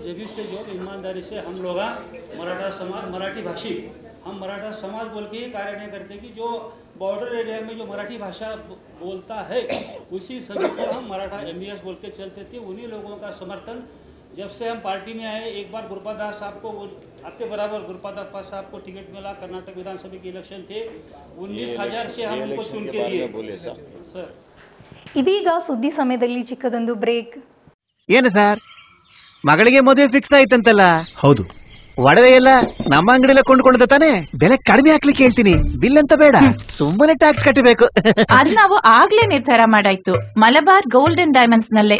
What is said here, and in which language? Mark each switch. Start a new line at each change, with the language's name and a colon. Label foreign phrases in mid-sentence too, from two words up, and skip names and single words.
Hindi: जब से जो ईमानदारी से हम लोग मराठा समाज, मराठी भाषी, हम मराठा समाज बोल के ही कार्य नहीं करते कि जो
English: border area
Hindi: में जो मराठी भाषा बोलता है उसी सभी को हम मराठा MBS बोल के चलते थे। उन्हीं लोगों का समर्थन जब से हम पार्टी में आए, एक बार गुरुपादास साहब को आपके बराबर गुरुपादास साहब को टिकट मिला, कर्नाटक विधानसभा के इलेक्शन थे, 19,000 से हम उनको चुन के दिए सर।
Kannada: ಇದೀಗ ಸುದ್ದಿ ಸಮಯದಲ್ಲಿ ಚಿಕ್ಕದೊಂದು ಬ್ರೇಕ್. ಏನು ಸರ್, ಮಗಳಿಗೆ ಮದುವೆ ಫಿಕ್ಸ್ ಆಯ್ತಂತಲ್ಲ? ಹೌದು. ಒಡವೆ ಎಲ್ಲ ನಮ್ಮ ಅಂಗಡಿಯಲ್ಲೇ ಕೊಂಡ್ಕೊಂಡ ತಾನೆ? ಬೆಲೆ ಕಡಿಮೆ ಹಾಕ್ಲಿಕ್ಕೆ ಹೇಳ್ತೀನಿ, ಬಿಲ್ ಅಂತ ಬೇಡ, ಸುಮ್ಮನೆ ಟ್ಯಾಕ್ಸ್ ಕಟ್ಟಬೇಕು. ಅದು ನಾವು ಆಗ್ಲೇ ನಿರ್ಧಾರ ಮಾಡಾಯ್ತು, ಮಲಬಾರ್ ಗೋಲ್ಡ್ ಅಂಡ್ ಡೈಮಂಡ್ಸ್ ನಲ್ಲೇ.